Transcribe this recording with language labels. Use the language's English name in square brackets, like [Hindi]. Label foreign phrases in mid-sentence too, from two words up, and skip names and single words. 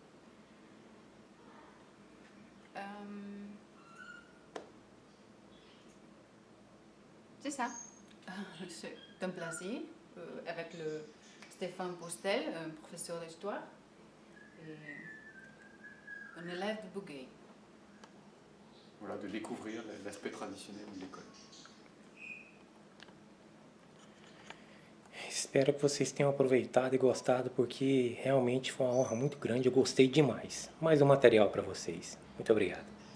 [French] C'est ça. C'est un plaisir avec le Stéphane Postel, un professeur d'histoire, et un élève de Bouguer. Voilà, de découvrir l'aspect traditionnel de l'école. [Portuguese] Espero que vocês tenham aproveitado e gostado, porque realmente foi uma honra muito grande. Eu gostei demais. Mais um material para vocês. Muito obrigado.